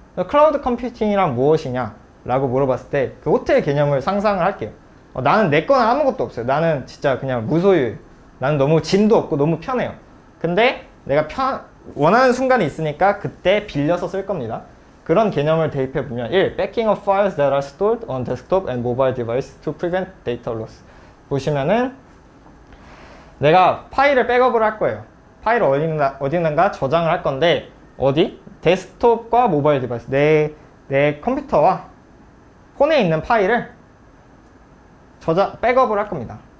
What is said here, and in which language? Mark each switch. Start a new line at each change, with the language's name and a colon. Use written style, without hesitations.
Korean: 클라우드 컴퓨팅이란 무엇이냐 라고 물어봤을 때 그 호텔 개념을 상상을 할게요. 나는 내 건 아무것도 없어요. 나는 진짜 그냥 무소유예요. 나는 너무 짐도 없고 너무 편해요. 근데 내가 원하는 순간이 있으니까 그때 빌려서 쓸 겁니다. 그런 개념을 대입해 보면 1.
English: Backing of files that are stored on desktop and mobile device to prevent data loss.
Korean: 보시면은 내가 파일을 백업을 할 거예요. 파일을 어디 있는가 저장을 할 건데 어디? 데스크톱과 모바일 디바이스 내 컴퓨터와 폰에 있는 파일을 백업을 할 겁니다.